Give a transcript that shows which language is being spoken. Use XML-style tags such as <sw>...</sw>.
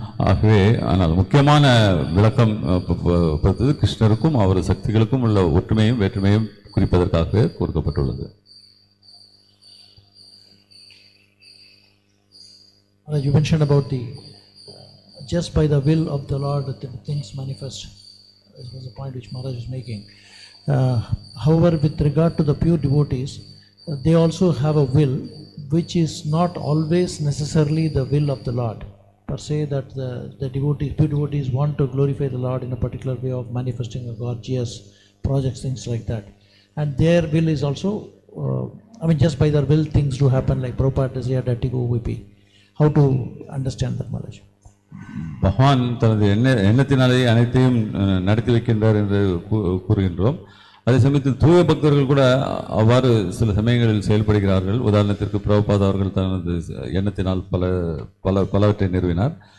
<ta>ஆகவே ஆனால் முக்கியமான விளக்கம் பொறுத்தது கிருஷ்ணருக்கும் அவரது சக்திகளுக்கும் உள்ள ஒற்றுமையும் வேற்றுமையும் குறிப்பதற்காகவே கொடுக்கப்பட்டுள்ளது.</ta> <en>You mentioned about the just by the will of the Lord that the things manifest. This was a point which Maharaj is making. However, with regard to the pure devotees, they also have a will which is not always necessarily the will of the Lord. Per se, that the devotees, pure devotees want to glorify the Lord in a particular way of manifesting a gorgeous projects, things like that. And their will is also, just by their will things do happen, like Prabhupada does here, Datigo VP. How to understand that, Maharaj?</en> <ta>பகவான் தனது எண்ணத்தினாலேயே அனைத்தையும் நடத்தி வைக்கின்றார் என்று கூறுகின்றோம். அதே சமயத்தில் தூய பக்தர்கள் கூட அவ்வாறு சில சமயங்களில் செயல்படுகிறார்கள். உதாரணத்திற்கு பிரபுபாத் அவர்கள் தனது எண்ணத்தினால் பலவற்றை நிறுவினார்.</ta>